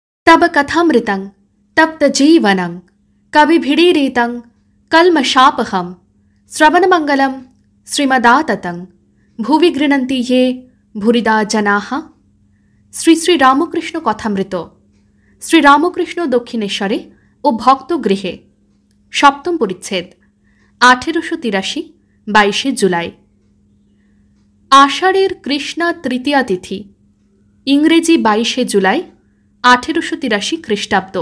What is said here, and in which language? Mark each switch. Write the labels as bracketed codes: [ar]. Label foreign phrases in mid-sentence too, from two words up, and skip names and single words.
[sa] तब कथामृतं तप्तजीवनं कविभिडीरितं कल्मषापहं श्रवणमंगलं श्रीमदाततं भुवि गृह्णन्ति ये भूरिदा जनाः। [bn] শ্রী শ্রী রামকৃষ্ণ কথামৃত। শ্রীরামকৃষ্ণ দক্ষিণেশ্বরে ও ভক্তগৃহে, সপ্তম পরিচ্ছেদ, 1883, 22 জুলাই। আষাঢ়ের কৃষ্ণা তৃতীয়া তিথি, ইংরেজি 22 জুলাই 1883 খ্রিস্টাব্দ।